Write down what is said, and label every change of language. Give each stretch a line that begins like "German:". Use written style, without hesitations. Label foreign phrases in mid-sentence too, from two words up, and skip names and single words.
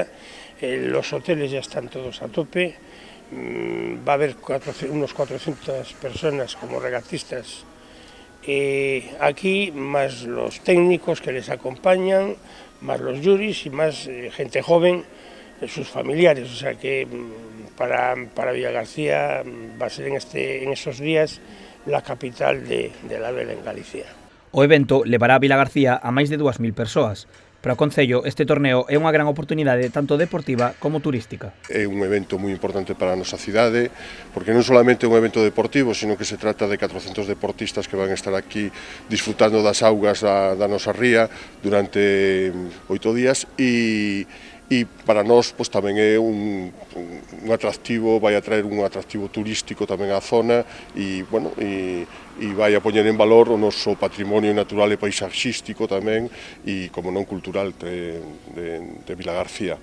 Spanish: Los hoteles ya están todos a tope, va a haber unos 400 personas como regatistas aquí, más los técnicos que les acompañan, más los juris y más gente joven, sus familiares, o sea que para Vilagarcía va a ser en esos días la capital de la vela en Galicia.
Galician: O evento levará a Vilagarcía a máis de 2.000 persoas. Para o Concello, este torneo é unha gran oportunidade tanto deportiva como turística. É un evento moi importante para a nosa cidade, porque non solamente é un evento deportivo, sino que se trata de 400 deportistas que van a estar aquí disfrutando das augas da nosa ría durante 8 días e para nós pois, tamén é un atractivo, vai a traer un atractivo turístico tamén á zona e, bueno, e vai a poñer en valor o noso patrimonio natural e paisaxístico tamén e, como non, cultural de Vilagarcía.